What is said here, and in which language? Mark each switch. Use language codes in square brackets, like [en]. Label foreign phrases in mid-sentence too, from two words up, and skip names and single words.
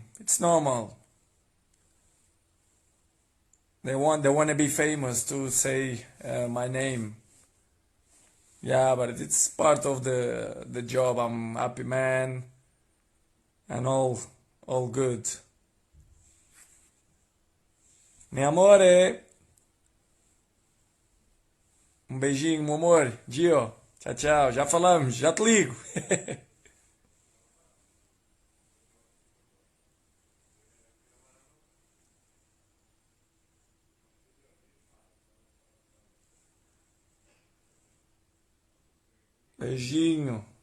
[en] It's normal. They wanna be famous to say my name. Yeah, but it's part of the job. I'm happy man and all good. [it] Mi amore, [pt] um beijinho, meu amor. Gio, tchau, tchau. Já falamos, já te ligo. Beijinho.